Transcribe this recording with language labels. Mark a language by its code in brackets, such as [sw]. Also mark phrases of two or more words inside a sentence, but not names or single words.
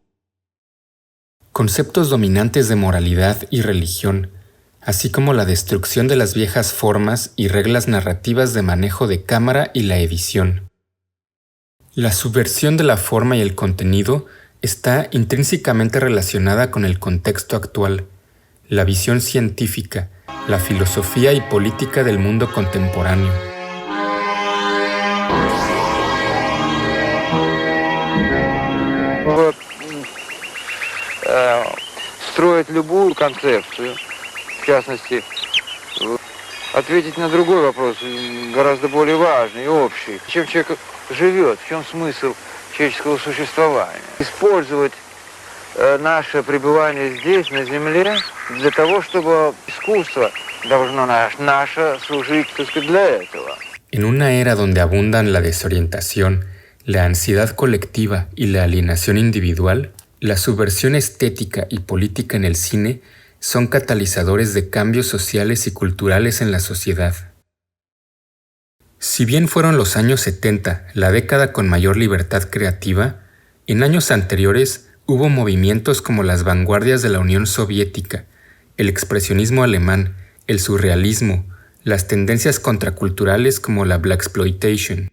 [es] Conceptos dominantes de moralidad y religión, así como la destrucción de las viejas formas y reglas narrativas de manejo de cámara y la edición. La subversión de la forma y el contenido está intrínsecamente relacionada con el contexto actual, la visión científica, la filosofía y política del mundo contemporáneo. [ru] Строить любую концепцию, в частности, ответить на другой вопрос, гораздо более важный и общий. Чем человек живет, в чем смысл человеческого существования? Использовать наше пребывание здесь, на Земле, для того, чтобы искусство должно наше служить, так сказать, для этого. [es] En una era donde abundan la desorientación, la ansiedad colectiva y la alienación individual, la subversión estética y política en el cine son catalizadores de cambios sociales y culturales en la sociedad. Si bien fueron los años 70 la década con mayor libertad creativa, en años anteriores hubo movimientos como las vanguardias de la Unión Soviética, el expresionismo alemán, el surrealismo, las tendencias contraculturales como la blaxploitation.